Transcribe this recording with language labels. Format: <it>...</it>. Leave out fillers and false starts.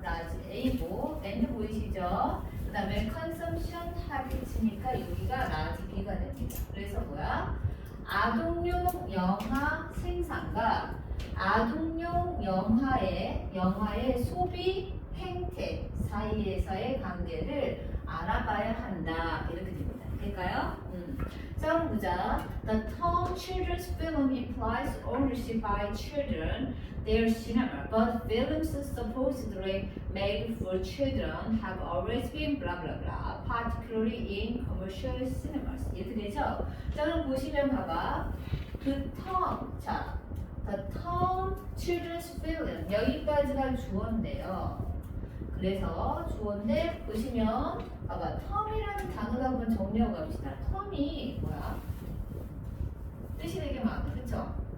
<ko>라지 A고 and 보이시죠? 그 다음에 consumption habits니까 여기가 라지 B가 됩니다. 그래서 뭐야? 아동용 영화 생산과 아동용 영화의 소비 행태 사이에서의 관계를 알아봐야 한다. 이렇게 됩니다. 될까요? 자, 그럼 보자.</ko> <en>The term children's film implies ownership by children, their cinema, but films supposedly made for children have always been blah blah blah, particularly in commercial cinemas.</en> <ko>이렇게 되죠? 자, 그럼 보시면 봐봐.</ko> <en>그 term, 자, the term children's film</en> <ko>여기까지가 주어인데요. 그래서 주어인데 보시면 봐봐 텀이라는 단어를 한번 정리하고 갑시다. 텀이 뭐야? 뜻이 되게 많아, 그쵸?</ko>